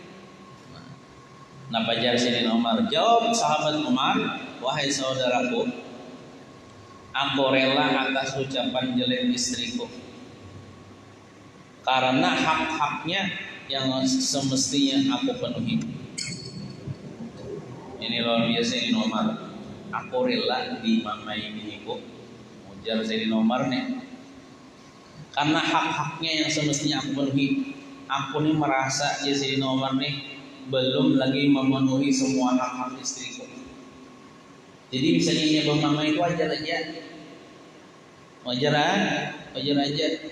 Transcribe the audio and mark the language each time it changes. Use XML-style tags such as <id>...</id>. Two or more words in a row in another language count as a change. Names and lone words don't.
<id>Nah, pajar Sayyidina Umar jawab sahabat Umar, wahai saudaraku, aku rela atas ucapan jelek istriku karena hak-haknya yang semestinya aku penuhi. Ini luar biasa Sayyidina Umar. Aku rela dimamai biniku, ujar Sayyidina Umar nih, karena hak-haknya yang semestinya aku penuhi. Aku nih merasa ya Sayyidina Umar nih belum lagi memenuhi semua hak-hak istriku. Jadi misalnya ini abang mama itu wajar aja, wajar aja.</id>